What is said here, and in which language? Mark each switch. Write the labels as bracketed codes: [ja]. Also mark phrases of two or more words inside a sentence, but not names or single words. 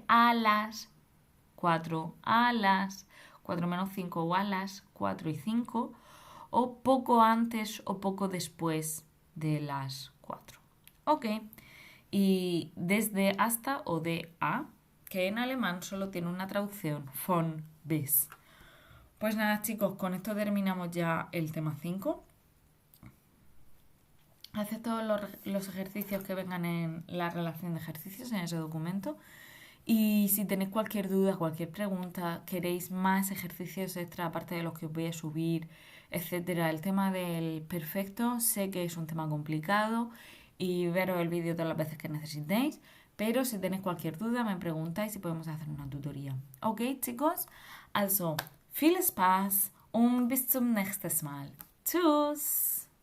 [es] A las 4, a las 4 menos 5 o a las 4 y 5, o poco antes o poco después de las 4. Ok, y desde hasta o de a, que en alemán solo tiene una traducción, [de] von bis. [es] Pues nada, chicos, con esto terminamos ya el tema 5. Haced todos los ejercicios que vengan en la relación de ejercicios en ese documento. Y si tenéis cualquier duda, cualquier pregunta, queréis más ejercicios extra aparte de los que os voy a subir, etcétera. El tema del perfecto sé que es un tema complicado y veros el vídeo todas las veces que necesitéis. Pero si tenéis cualquier duda, me preguntáis y podemos hacer una tutoría. Ok, chicos? [de] Also, viel Spaß und bis zum nächsten Mal. Tschüss!